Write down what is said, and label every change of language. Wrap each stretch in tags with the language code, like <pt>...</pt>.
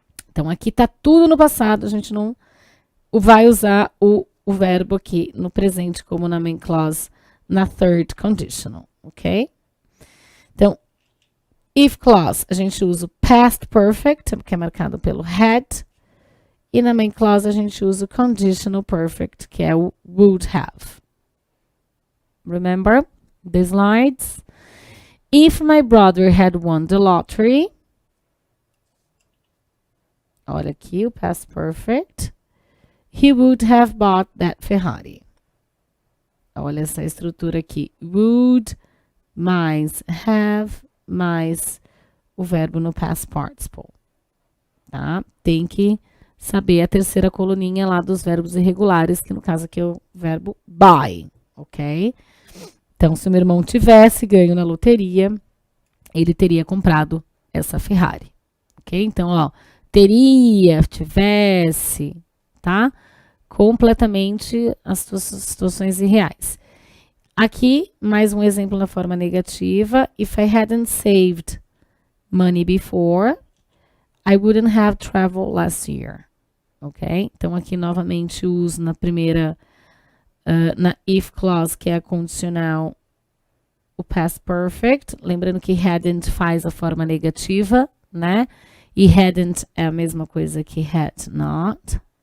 <pt>Então aqui tá tudo no passado, a gente não vai usar o verbo aqui no presente, como na main clause, na third conditional, ok? Então, if clause, a gente usa o past perfect, que é marcado pelo had, e na main clause a gente usa o conditional perfect, que é o would have.</pt> <en>Remember the slides? If my brother had won the lottery,</en> <pt>olha aqui o</pt> <en>past perfect, he would have bought that Ferrari.</en> <pt>Olha essa estrutura aqui. Would mais have mais o verbo no past participle. Tá? Tem que saber a terceira coluninha lá dos verbos irregulares, que no caso aqui é o verbo buy, ok? Então, se o meu irmão tivesse ganho na loteria, ele teria comprado essa Ferrari, ok? Então, ó, teria, tivesse, tá? Completamente as suas situações irreais. Aqui, mais um exemplo na forma negativa.</pt> <en>If I hadn't saved money before, I wouldn't have traveled last year. Ok?</en> <pt>Então, aqui, novamente, uso na primeira, na if clause, que é a condicional, o past perfect. Lembrando que hadn't faz a forma negativa, né? E hadn't é a mesma coisa que had not.</pt>